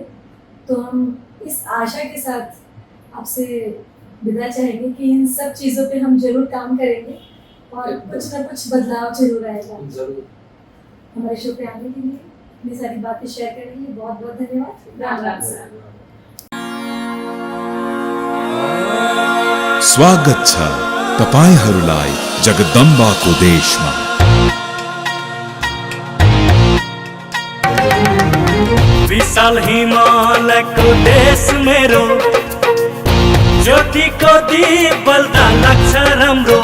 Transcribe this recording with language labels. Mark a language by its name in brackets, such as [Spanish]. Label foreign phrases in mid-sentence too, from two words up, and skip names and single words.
[Hindi] तो हम इस आशा के साथ आपसे विदा चाहेंगे कि इन सब चीज़ों पे हम जरूर काम करेंगे और कुछ ना कुछ बदलाव जरूर आएगा। जरूर। हमारे शो पे आने के लिए, अपनी सारी बातें शेयर करने के लिए बहुत बहुत धन्यवाद। राम राम सर। [Nepali] स्वागत छ तपाईहरूलाई जगदम्बाको देशमा। विशाल हिमालयको देश मेरो, ज्योतिको दीप बल्दा लाग्छ राम्रो।